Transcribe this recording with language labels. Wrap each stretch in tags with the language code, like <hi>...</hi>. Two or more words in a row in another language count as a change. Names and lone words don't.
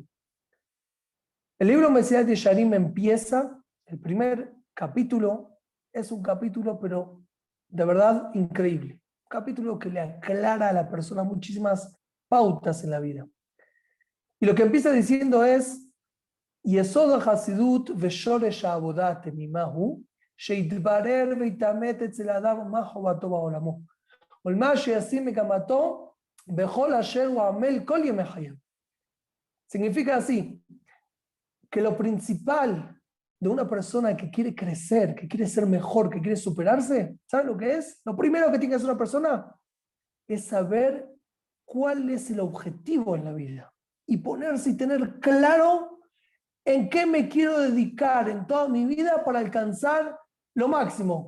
<es>El libro Mesilat Yesharim empieza, el primer capítulo, es un capítulo, pero de verdad increíble. Un capítulo que le aclara a la persona muchísimas pautas en la vida. Y lo que empieza diciendo es,</es> <he>יסוד החסידות ושורש העבודה התמימה, שיתברר ויתאמת אצל האדם מה חובתו בעולמו. ולמה שישים מגמתו בכל אשר הוא עמל כל ימי חייו.</he> <es>Significa así, que lo principal de una persona que quiere crecer, que quiere ser mejor, que quiere superarse, ¿saben lo que es? Lo primero que tiene que hacer una persona es saber cuál es el objetivo en la vida y ponerse y tener claro en qué me quiero dedicar en toda mi vida para alcanzar lo máximo.</es>